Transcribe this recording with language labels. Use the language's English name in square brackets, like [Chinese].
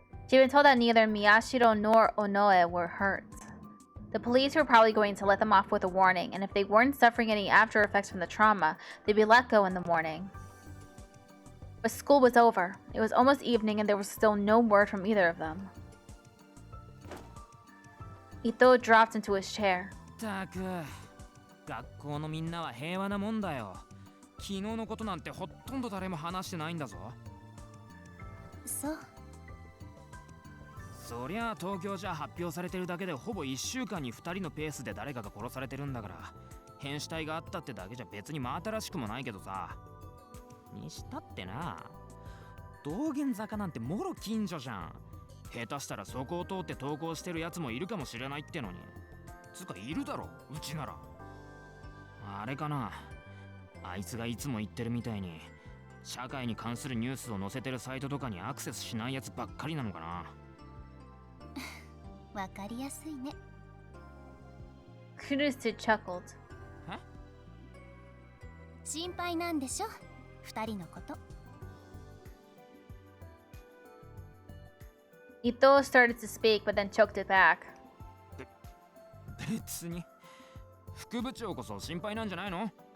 [English] She'd been told that neither Miyashiro nor Onoe were hurt. The police were probably going to let them off with a warning, and if they weren't suffering any after effects from the trauma, they'd be let go in the morning. But school was over. It was almost evening and there was still no word from either of them. Ito dropped into his chair. [Japanese] たく、学校のみんなは平和なもんだよ。昨日のことなんてほとんど誰も話してないんだぞ。そう。そりゃあ東京じゃ発表されてるだけでほぼ1週間に2人のペースで誰かが殺されてるんだから、変死体があったってだけじゃ別に真新しくもないけどさ。にしたってな、道玄坂なんてもろ近所じゃん。下手したらそこを通って登校してるやつもいるかもしれないってのに。つかいるだろ、うちなら。あれかな、あいつがいつも言ってるみたいに社会に関するニュースを載せてるサイトとかにアクセスしないやつばっかりなのかな。わかりやすいね。 [English] Kurisu chuckled. [Japanese] え？心配なんでしょ、二人のこと。 [English] Ito started to speak, but then choked it back. [Japanese] 別に副部長こそ心配なんじゃないの？